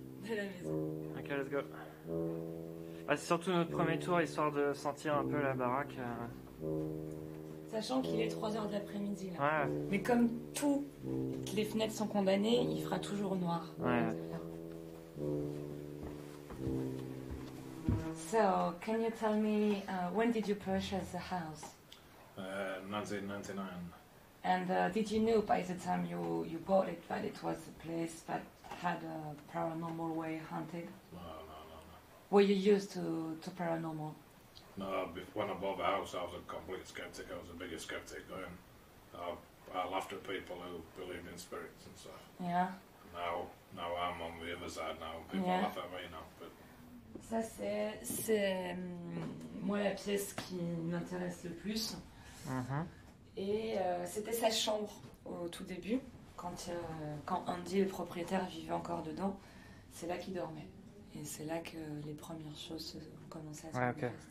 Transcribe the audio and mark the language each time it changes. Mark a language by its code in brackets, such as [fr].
[fr] de la maison. [en] ok, let's go. [fr] C'est surtout notre premier tour, histoire de sentir un peu la baraque. Sachant qu'il est 3h de l'après-midi là. Ouais, Mais comme toutes les fenêtres sont condamnées, il fera toujours noir. ouais. [en] So, can you tell me when did you purchase the house? 1999. And did you know by the time you bought it that it was a place that had a paranormal way haunted? No. Were you used to paranormal? No, when I bought the house, I was a complete skeptic. I was the biggest skeptic then. I laughed at people who believed in spirits and stuff. Yeah. Now I'm on the other side now. People Yeah. laugh at me now. But [fr] Ça c'est moi la pièce qui m'intéresse le plus. Et c'était sa chambre au tout début, quand Andy, le propriétaire, vivait encore dedans. C'est là qu'il dormait. Et c'est là que les premières choses ont commencé à se manifester.